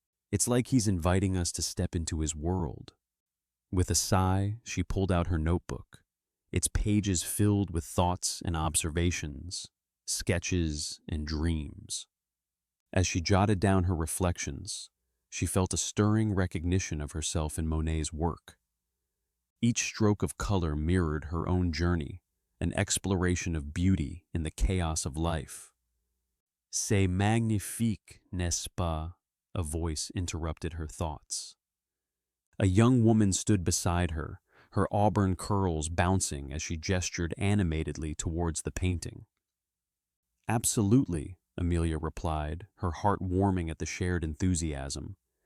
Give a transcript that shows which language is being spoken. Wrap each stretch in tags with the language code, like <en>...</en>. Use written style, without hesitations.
<en>"It's like he's inviting us to step into his world." With a sigh, she pulled out her notebook, its pages filled with thoughts and observations, sketches and dreams. As she jotted down her reflections, she felt a stirring recognition of herself in Monet's work. Each stroke of color mirrored her own journey, an exploration of beauty in the chaos of life.</en> <fr>"C'est magnifique, n'est-ce pas?"</fr> <en>a voice interrupted her thoughts. A young woman stood beside her, her auburn curls bouncing as she gestured animatedly towards the painting. "Absolutely," Amelia replied, her heart warming at the shared enthusiasm.</en>